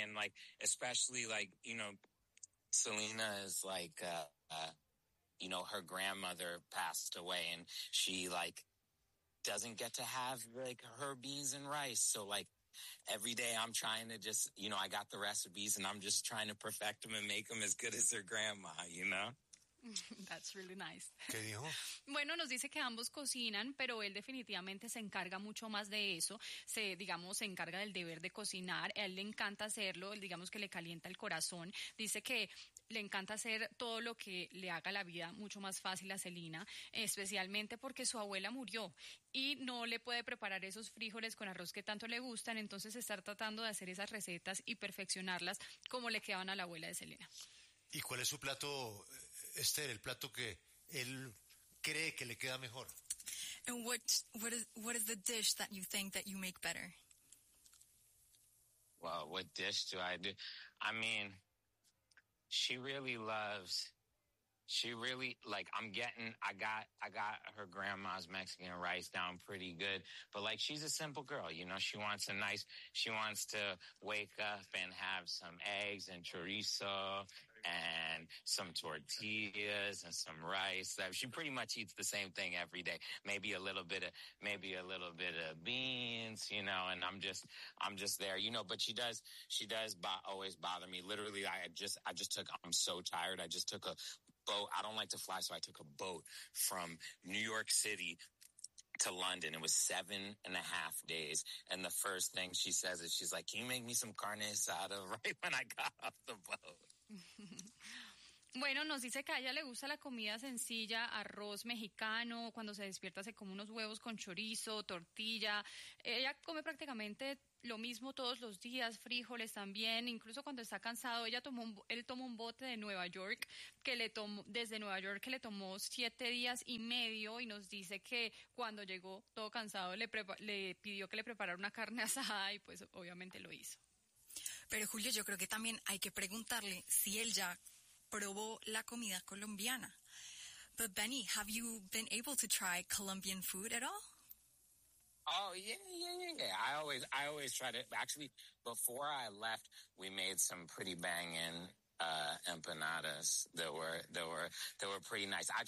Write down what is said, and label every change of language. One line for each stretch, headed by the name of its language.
English: And like especially like, you know, Selena is like you know, her grandmother passed away and she like doesn't get to have like her beans and rice, so like every day I'm trying to just, you know, I got the recipes and I'm just trying to perfect them and make them as good as her grandma, you know. That's really nice.
Spanish: ¿Qué dijo? Bueno, nos dice que ambos cocinan, pero él definitivamente se encarga mucho más de eso. Se encarga del deber de cocinar. A él le encanta hacerlo. Él, digamos que le calienta el corazón. Dice que le encanta hacer todo lo que le haga la vida mucho más fácil a Selena, especialmente porque su abuela murió y no le puede preparar esos frijoles con arroz que tanto le gustan. Entonces, estar tratando de hacer esas recetas y perfeccionarlas como le quedaban a la abuela de Selena. ¿Y cuál es su plato, Esther, el plato que él cree que le queda mejor?
English: And what is the dish that you think that you make better? Well, what dish do I do? I mean, I got her grandma's Mexican rice down pretty good, but like she's a simple girl, you know, she wants to wake up and have some eggs and chorizo and some tortillas and some rice. She pretty much eats the same thing every day. Maybe a little bit of beans, you know, and I'm just there, you know. But she does always bother me. Literally, I'm so tired, I just took a boat. I don't like to fly, so I took a boat from New York City to London. It was 7.5 days. And the first thing she says is, she's like, can you make me some carne asada right when I got off the boat?
Spanish: Bueno, nos dice que a ella le gusta la comida sencilla, arroz mexicano, cuando se despierta se come unos huevos con chorizo, tortilla. Ella come prácticamente lo mismo todos los días, frijoles también, incluso cuando está cansado, él tomó un bote de Nueva York, que le tomó 7 días y medio, y nos dice que cuando llegó todo cansado le pidió que le preparara una carne asada y pues obviamente lo hizo. Pero Julio, yo creo que también hay que preguntarle si él ya probó la comida colombiana.
English: But Benny, have you been able to try Colombian food at all? Oh, yeah. I always try to. Actually, before I left, we made some pretty banging empanadas that were pretty nice.